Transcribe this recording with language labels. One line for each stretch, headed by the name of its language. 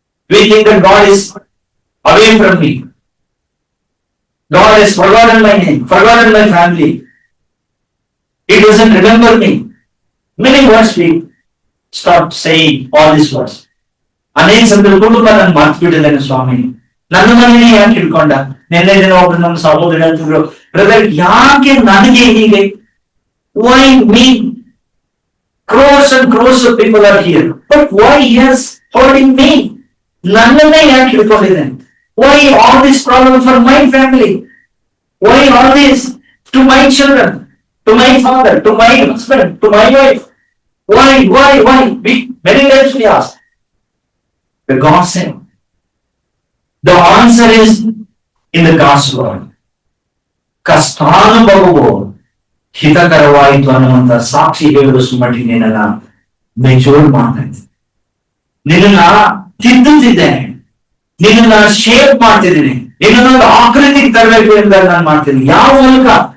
English: We think that God is away from me. God has forgotten my name, forgotten my family. He doesn't remember me. Many words we start saying all these words.
Kannada: ಅನೇಕ ಸಂದರ್ಭಗಳು ನಾನು ಮಾತು ಬಿಟ್ಟಿದ್ದೇನೆ ಸ್ವಾಮಿ, ನನ್ನ ಮನೆಯೇ ಯಾಕೆ ಇಟ್ಕೊಂಡ? ನಿನ್ನೆ ದಿನ ಒಬ್ರು ನಮ್ಮ ಸಹೋದರ ಹೇಳ್ತಿದ್ರು, ಬ್ರದರ್ ಯಾಕೆ ನನಗೆ ಹೀಗೆ?
English: Why me? Crores and crores of people are here, but why he is hurting me?
Kannada: ನನ್ನನ್ನೇ ಯಾಕೆ ಇಟ್ಕೊಂಡಿದ್ದೇನೆ?
English: Why all this problem for my family? Why all this to my children, to my father, to my husband, to my wife? Why? Many times we ask. The God said, the answer is in the God's word.
Kannada: ಕಷ್ಟಾನುಭವವು ಹಿತಕರವಾಯಿತು ಅನ್ನುವಂತ ಸಾಕ್ಷಿ ಹೇಳುವ ಮಟ್ಟಿಗೆ ನಿನ್ನನ್ನ mature ಮಾಡ್ತಾ ಇದ್ದೀನಿ, ನಿನ್ನನ್ನ ತಿದ್ದುತ್ತಿದ್ದೇನೆ, ನಿನ್ನನ್ನ shape ಮಾಡ್ತಿದ್ದೀನಿ, ನಿನ್ನೊಂದು ಆಕೃತಿಗೆ ತರಬೇಕು ಅಂತ ನಾನು ಮಾಡ್ತೀನಿ. ಯಾವ ಮೂಲಕ?